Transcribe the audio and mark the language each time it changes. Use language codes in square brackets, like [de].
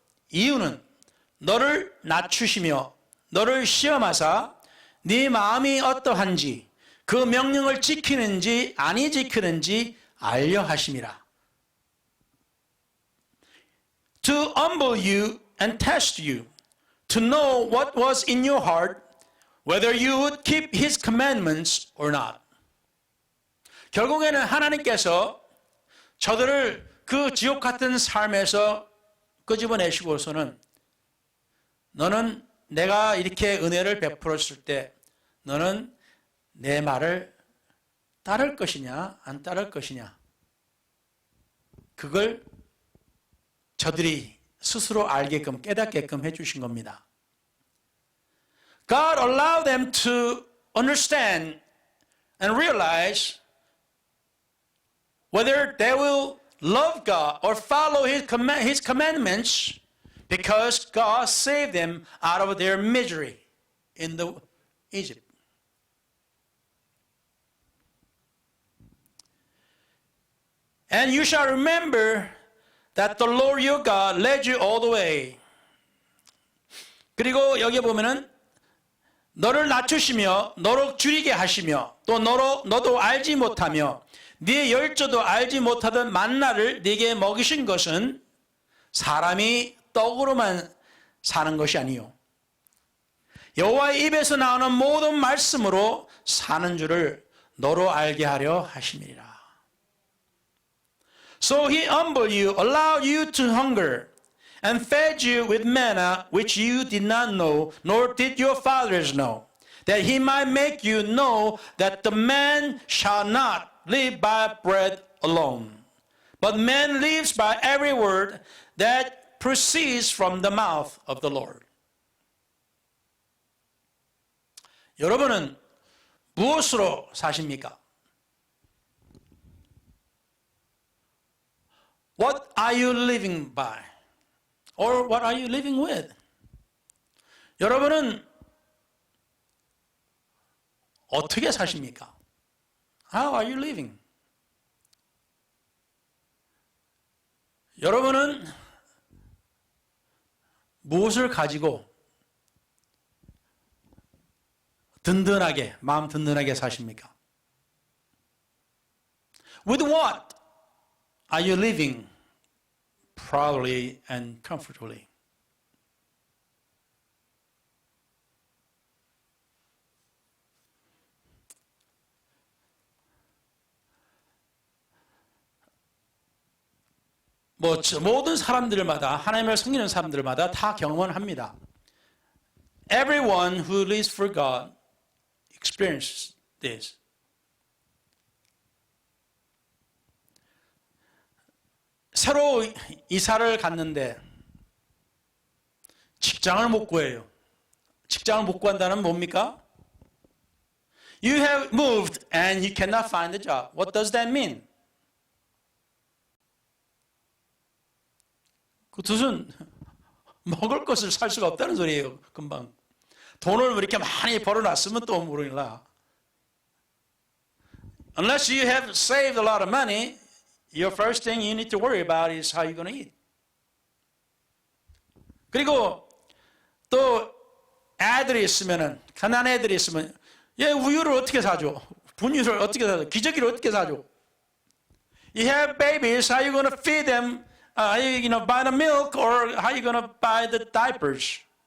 [ko] 이유는 너를 낮추시며 너를 시험하사 네 마음이 어떠한지 그 명령을 지키는지 아니 지키는지 알려 하심이라. [en] To humble you and test you, to know what was in your heart, whether you would keep His commandments or not. [ko] 결국에는 하나님께서 저들을 그 지옥 같은 삶에서 끄집어내시고서는 너는 내가 이렇게 은혜를 베풀었을 때 너는 내 말을 따를 것이냐 안 따를 것이냐 그걸 저들이 스스로 알게끔 깨닫게끔 해주신 겁니다. [en] God allowed them to understand and realize whether they will love God or follow His commandments because God saved them out of their misery in Egypt. And you shall remember that the Lord your God led you all the way. [ko] 그리고 여기 보면은 너를 낮추시며 너로 줄이게 하시며 또 너도 알지 못하며 네 열조도 알지 못하던 만나를 네게 먹이신 것은 사람이 떡으로만 사는 것이 아니요 여호와의 입에서 나오는 모든 말씀으로 사는 줄을 너로 알게 하려 하심이니라. [en] So He humbled you, allowed you to hunger, and fed you with manna which you did not know, nor did your fathers know, that He might make you know that the man shall not live by bread alone, but man lives by every word that proceeds from the mouth of the Lord. [ko] 여러분은 무엇으로 사십니까? [en] What are you living by? Or what are you living with? [ko] 여러분은 어떻게 사십니까? [en] How are you living? [ko] 여러분은 무엇을 가지고 든든하게, 마음 든든하게 사십니까? [en] With what are you living proudly and comfortably? [ko] 모든 사람들마다 하나님을 섬기는 사람들마다 다 경험을 합니다. [en] Everyone who lives for God experiences this. [ko] 새로 이사를 갔는데 직장을 못 구해요. 직장을 못 구한다는 뭡니까? [en] You have moved and you cannot find a job. What does that mean? [ko] 그 뜻은 먹을 것을 살 수가 없다는 소리예요. 금방. 돈을 이렇게 많이 벌어놨으면 또 모르겠나. [en] Unless you have saved a lot of money, your first thing you need to worry about is how you're going to eat. [ko] 그리고 또 애들이 있으면은, 가난한 애들이 있으면, 얘 우유를 어떻게 사줘? 분유를 어떻게 사줘? 기저귀를 어떻게 사줘? [en] You have babies, how are you going to feed them? Are you going to buy the milk or how are you going to buy the diapers?